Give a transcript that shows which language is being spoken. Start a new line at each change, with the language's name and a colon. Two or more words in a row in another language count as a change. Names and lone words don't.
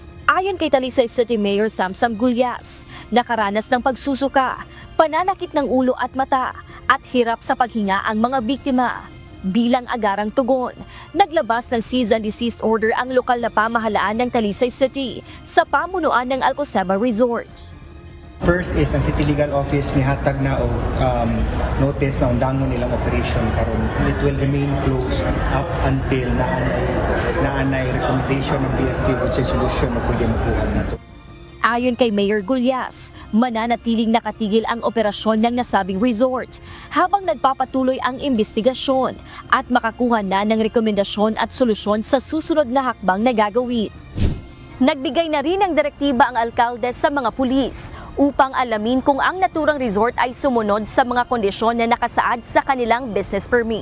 Filipino: Ayon kay Talisay City Mayor Samsam Gulyas, nakaranas ng pagsusuka, pananakit ng ulo at mata at hirap sa paghinga ang mga biktima. Bilang agarang tugon, naglabas ng cease and desist order ang lokal na pamahalaan ng Talisay City sa pamunuan ng Alcosema Resort.
English: First is
Cebuano: ang City Legal Office ni hatag na og notice na undangon nilang operation karon.
English: It will remain closed up until
Cebuano: naanay recommendation ng BFP
English: which is solution
Cebuano: na pwede makuha nato.
Filipino: Ayon kay Mayor Gulyas, mananatiling nakatigil ang operasyon ng nasabing resort habang nagpapatuloy ang investigasyon at makakuha na ng rekomendasyon at solusyon sa susunod na hakbang na gagawin. Nagbigay na rin ng direktiba ang alkalde sa mga pulis upang alamin kung ang naturang resort ay sumunod sa mga kondisyon na nakasaad sa kanilang business permit.